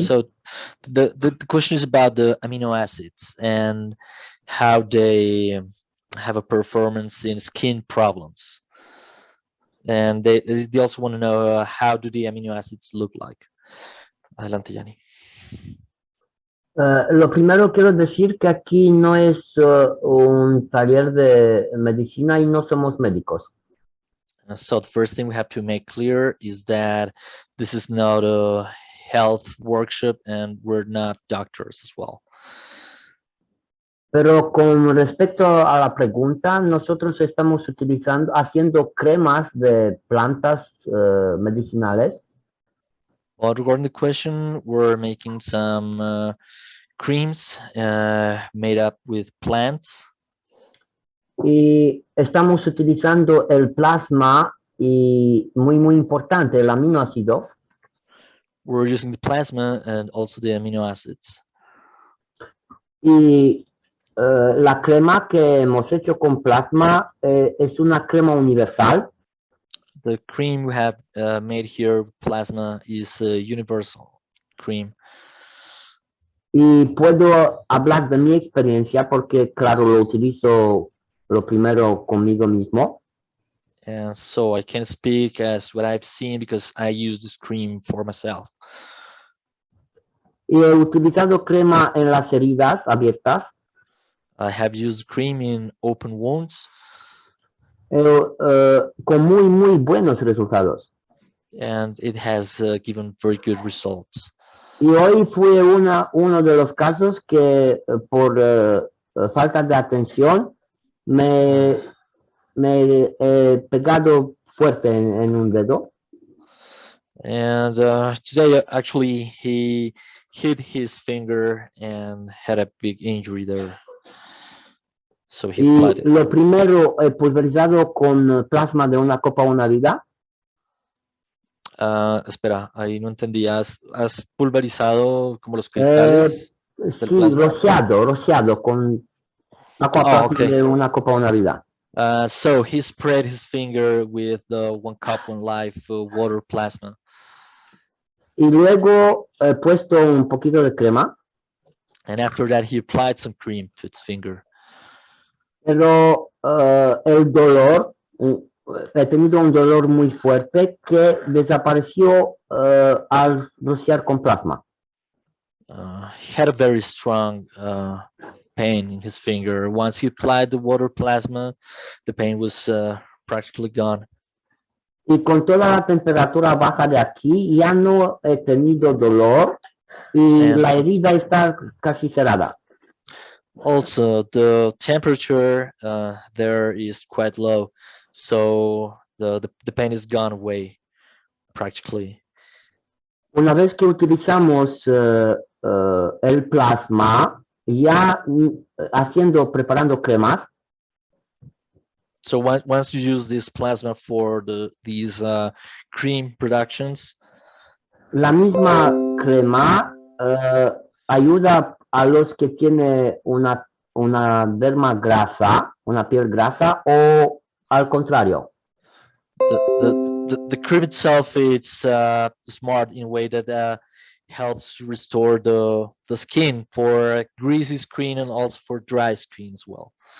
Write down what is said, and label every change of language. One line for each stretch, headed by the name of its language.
English: So the question is about the amino acids and how they have a performance in skin problems. And they also want to know how do the amino acids look like.
Spanish: Adelante, Gianni. Lo primero quiero decir que aquí no es un taller de medicina y no somos médicos.
English: So the first thing we have to make clear is that this is not a health workshop and we're not doctors as well.
Spanish: Pero con respecto a la pregunta, nosotros estamos haciendo cremas de plantas medicinales.
English: Well, regarding the question, we're making some creams made up with plants.
Spanish: Y estamos utilizando el plasma y muy importante, el aminoácido.
English: We're using the plasma and also the amino acids.
Spanish: Y la crema que hemos hecho con plasma es una crema universal.
English: The cream we have made here with plasma is a universal cream.
Spanish: Y puedo hablar de mi experiencia porque, claro, lo utilizo lo primero conmigo mismo.
English: And so I can speak as what I've seen because I use this cream for myself.
Spanish: Y he utilizado crema en las heridas abiertas.
English: I have used cream in open wounds.
Spanish: Con muy buenos resultados.
English: And it has given very good results.
Spanish: Y hoy fue uno de los casos que por falta de atención me he pegado fuerte en un dedo.
English: And today, actually, he hit his finger and had a big injury there. So he
Spanish: Y
English: bled.
Spanish: lo primero pulverizado con plasma de una copa una vida. Espera, ahí no entendí. ¿Has pulverizado como los cristales del Sí, plasma? rociado con agua plasma de una copa una vida.
English: So he spread his finger with the 1 cup 1 life water plasma.
Spanish: Y luego he puesto un poquito de crema.
English: And after that, he applied some cream to its finger.
Spanish: Pero el dolor, he tenido un dolor muy fuerte que desapareció al rociar con plasma.
English: He had a very strong pain in his finger. Once he applied the water plasma, the pain was practically gone.
Spanish: Y con toda la temperatura baja de aquí, ya no he tenido dolor y la herida está casi cerrada.
English: Also, the temperature there is quite low, so the pain is gone away practically.
Spanish: Una vez que utilizamos el plasma, ya preparando cremas.
English: So once you use this plasma for these cream productions,
Spanish: la misma crema ayuda a los que tienen una derma grasa, una piel grasa, o al contrario.
English: The cream itself, it's smart in a way that helps restore the skin for greasy skin and also for dry skin as well.